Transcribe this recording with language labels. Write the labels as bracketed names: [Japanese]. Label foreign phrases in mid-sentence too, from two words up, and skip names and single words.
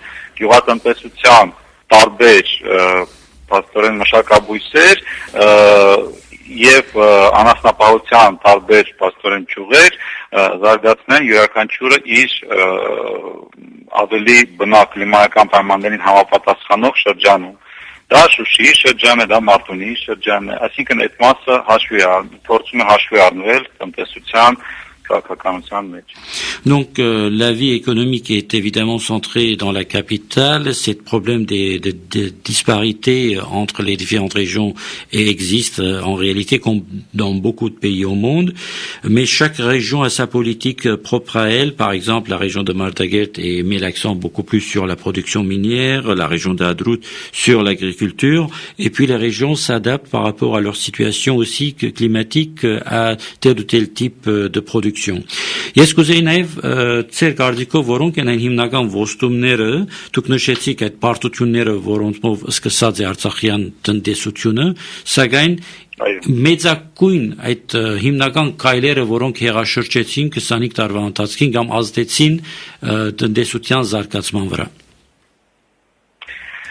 [Armenian] գյուղատնտեսության տարբեր փաստորեն մշակաբույսեր եւ անասնապահության տարբեր փաստորեն ճյուղեր զարգացնեն յուրաքանչյուրը իր ավելի բնակ կլիմայական պայմաններին համապատասխանող շրջանում։ Դա Շուշիի շրջան է, դա Մարտունիի շրջան է, այսինքն այդ մասը փորձում է հաշվի առնվել տնտեսության [French] Donc la vie économique est évidemment centrée dans la capitale. Ce problème des disparités entre les différentes régions existe en réalité comme dans beaucoup de pays au monde. Mais chaque région a sa politique propre à elle. Par exemple, la région de Mardagert met l'accent beaucoup plus sur la production minière, la région d'Hadrout sur l'agriculture. Et puis les régions s'adaptent par rapport à leur situation aussi climatique à tel ou tel type de production. [Armenian] Ես կուզեի նաև ծեր կարծիքով որոնք են այն հիմնական ոստումները, դուք նշեցիք այդ պարտությունները, որոնցով սկսած է Արցախյան տնտեսությունը, սակայն մեծակույն այդ հիմնական քայլերը, որոնք հեղաշրջեցին 25 տարվա ընթացքին կամ ազդեցին տնտեսության զարգացման վրա։